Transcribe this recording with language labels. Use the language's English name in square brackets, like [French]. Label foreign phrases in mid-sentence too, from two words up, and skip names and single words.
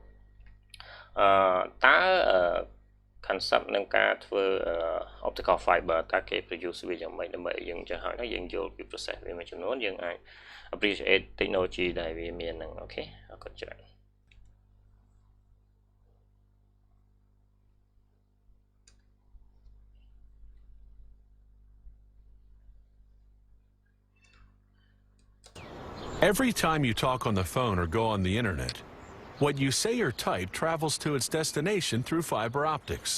[Khmer] តើ concept នឹងការធ្វើ [English] optical fiber [Khmer] តើគេ produce វាយ៉ាងម៉េចដើម្បីយើងចេះហើយយើងយល់ពី process វាមួយចំនួនយើងអាច [English] appreciate technology [Khmer] ដែលវាមានហ្នឹងអូខេអរគុណច្រើន [English] Every time you talk on the phone or go on the internet, what you say or type travels to its destination through fiber optics.